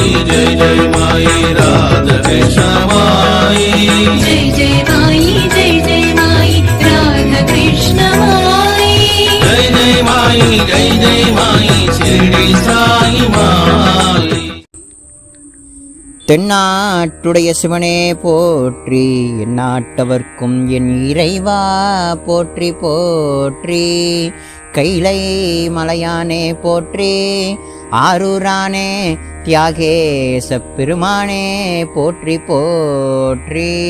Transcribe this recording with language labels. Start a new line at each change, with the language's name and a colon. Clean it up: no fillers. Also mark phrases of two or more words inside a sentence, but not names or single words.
Hindi: जय जय माई राधा कृष्ण माई जय जय माई राधा कृष्ण माई जय जय माई शिरडी साई माई।
Tamil: தென்னாட்டுடைய சிவனே போற்றி, எந்நாட்டவர்க்கும் என் இறைவா போற்றி போற்றி. கைலை மலையானே போற்றி, ஆரூரானே தியாகேச பெருமானே போற்றி போற்றி.